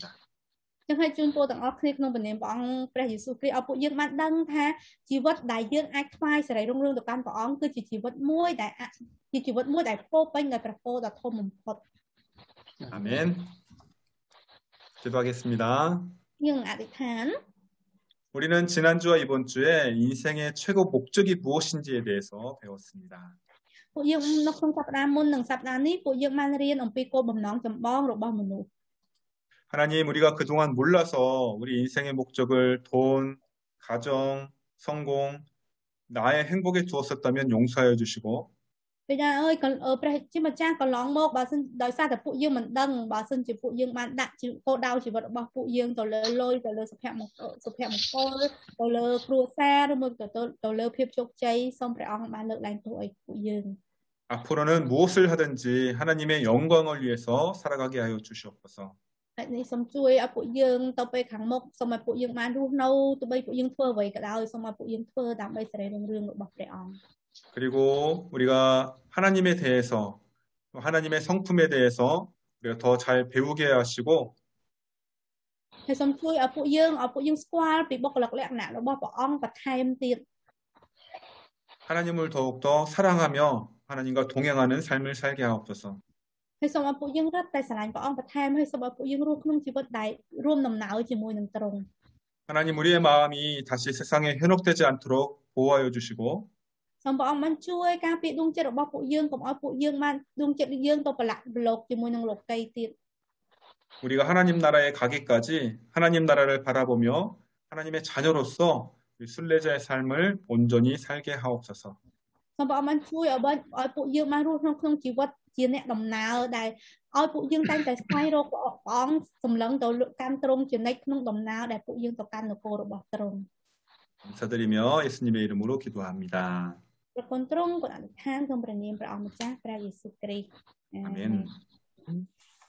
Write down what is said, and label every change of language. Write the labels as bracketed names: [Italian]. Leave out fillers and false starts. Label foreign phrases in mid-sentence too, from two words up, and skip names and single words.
[Khmer] ចឹងហើយជូនពរទាំងអស់គ្នាក្នុងព្រះនាមព្រះអង្គព្រះយេស៊ូវគ្រីស្ទឲ្យពួកយើងបានដឹងថាជីវិតដែលយើងអាចថ្វាយសេរីរុងរឿងទៅកាន់ព្រះអង្គគឺជាជីវិតមួយដែលពោពេញដោយព្រះពរដ៏ធំបំផុត [Korean] 아멘. 기도하겠습니다. [Khmer] យើងអធិដ្ឋាន [Korean] 우리는 지난주와 이번 주에 인생의 최고 목적이 무엇인지에 대해서 배웠습니다. [Khmer] ពួកយើងនៅក្នុងសប្តាហ៍មុននិងសប្តាហ៍នេះពួកយើងបានរៀនអំពីគោលបំណងចម្បងរបស់មនុស្ស [Korean] 하나님 우리가 그동안 몰라서 우리 인생의 목적을 돈, 가정, 성공, 나의 행복에 두었었다면 용서하여 주시고 [Khmer] ព្រះអើយព្រះជាម្ចាស់កន្លងមកបើសិនដោយសារតែពួកយើងមិនដឹងបើសិនជាពួកយើងបានដាក់គោលដៅជីវិតរបស់ពួកយើងទៅលើលុយទៅលើសុភមង្គលទៅលើគ្រួសារឬមកទៅលើភាពជោគជ័យសូមព្រះអង្គបានលើកឡើងទោសឲ្យពួកយើង [Korean] 앞으로는 무엇을 하든지 하나님의 영광을 위해서 살아가게 하여 주시옵소서. [Khmer] ហើយនេះសូមជួយឲ្យពួកយើងទៅពេលខាងមុខសូមឲ្យពួកយើងបានរស់នៅទោះបីពួកយើងធ្វើអ្វីក៏ដោយសូមឲ្យពួកយើងធ្វើដើម្បីសេរីរុងរឿងរបស់ព្រះអង្គ [Korean] 그리고 우리가 하나님에 대해서 하나님의 성품에 대해서 우리가 더 잘 배우게 하시고 [Khmer] ហើយសូមជួយឲ្យពួកយើងស្គាល់ពីបុគ្គលិកលក្ខណៈរបស់ព្រះអង្គបន្ថែមទៀត [Korean] 하나님을 더욱더 사랑하며 하나님과 동행하는 삶을 살게 하옵소서. [Khmer] ហើយសូមឲ្យពួកយើងរត់តែស្រឡាញ់ព្រះអង្គបន្ថែមហើយសូមឲ្យពួកយើងរស់ក្នុងជីវិតដែលរួមដំណើរជាមួយនឹងទ្រង់ [Korean] 하나님 우리의 마음이 다시 세상에 현혹되지 않도록 보호하여 주시고 [Khmer] សូមព្រះអង្គបានជួយការពារដួងចិត្តរបស់ពួកយើងកុំឲ្យពួកយើងបានដួងចិត្តយើងទៅប្រឡាក់ប្រឡូកជាមួយនឹងលោកីទៀត [Korean] 우리가 하나님 나라에 가기까지 하나님 나라를 바라보며 하나님의 자녀로서 순례자의 삶을 온전히 살게 하옵소서. [Khmer] សូមព្រះអង្គបានជួយឲ្យពួកយើងបានរស់ក្នុងជីវិតជាអ្នកដំណើរដែលឲ្យពួកយើងតែងតែស្វែងរកព្រះអង្គសម្លឹងទៅកាន់ទ្រង់ជានិច្ចក្នុងដំណើរដែលពួកយើងទៅកាន់នគររបស់ទ្រង់ [Korean] 감사드리며 예수님의 이름으로 기도합니다. [Khmer] ព្រះគុណទ្រង់គុណអធិដ្ឋានក្នុងព្រះនាមព្រះអង្គម្ចាស់ព្រះយេស៊ូវគ្រីស្ទ [Korean] 아멘.